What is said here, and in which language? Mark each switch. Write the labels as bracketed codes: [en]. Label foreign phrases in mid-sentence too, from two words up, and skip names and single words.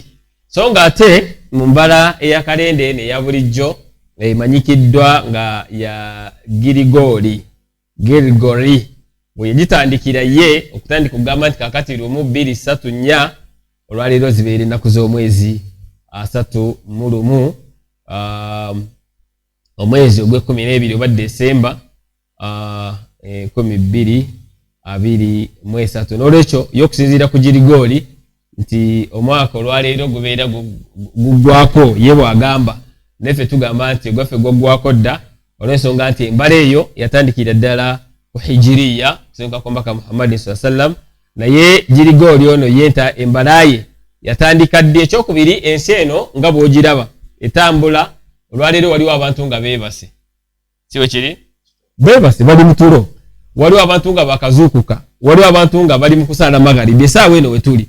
[lg] So nga ate mu mbala eyakalenda eno eya bulijjo emanyikiddwa nga ya Girigori bwe gitandikira ye okutandika okugamba nti kakati 1 2 3 4 olwaleero zibeera ennaku z'omwezi 31 omwezi ogw'e12 oba Desemba 2023. N'olwekyo y'okusinziira ku Girigori nti omwaka olwaleero gubeera guggwako ye bw'agamba, naffe tugamba nti ogwaffe gwaggwako dda olw'ensonga nti embala eyo yatandikira ddala ku Hijiriya kusenguka kwa Mbaka Muhammad [ar] صلى الله عليه وسلم, [lg] naye Girigori ono yenta embala ye yatandika ddi. Ekyokubiri, ensi eno nga bw'ogiraba etambula. Olwaleero waliwo abantu nga beebase, si bwe kiri? Beebase bali mu tulo, waliwo abantu nga bakazuukuka, waliwo abantu nga bali mu kusaala magharibi essaawa eno we tuli.